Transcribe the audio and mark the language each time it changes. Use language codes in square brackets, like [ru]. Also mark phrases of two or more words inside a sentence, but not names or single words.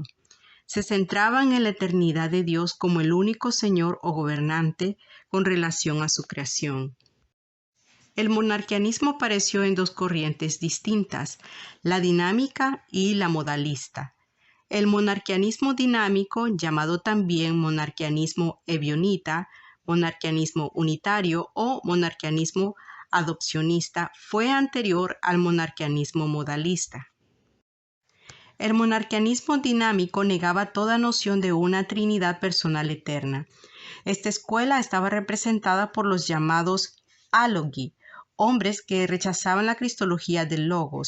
[es] Se centraban en la eternidad de Dios como el único Señor o gobernante con relación a su creación. El monarquianismo apareció en dos corrientes distintas, la dinámica y la modalista. El monarquianismo dinámico, llamado también monarquianismo ebionita, monarquianismo unitario o monarquianismo adopcionista, fue anterior al monarquianismo modalista. El monarquianismo dinámico negaba toda noción de una Trinidad personal eterna. Esta escuela estaba representada por los llamados álogi, hombres que rechazaban la cristología del Logos.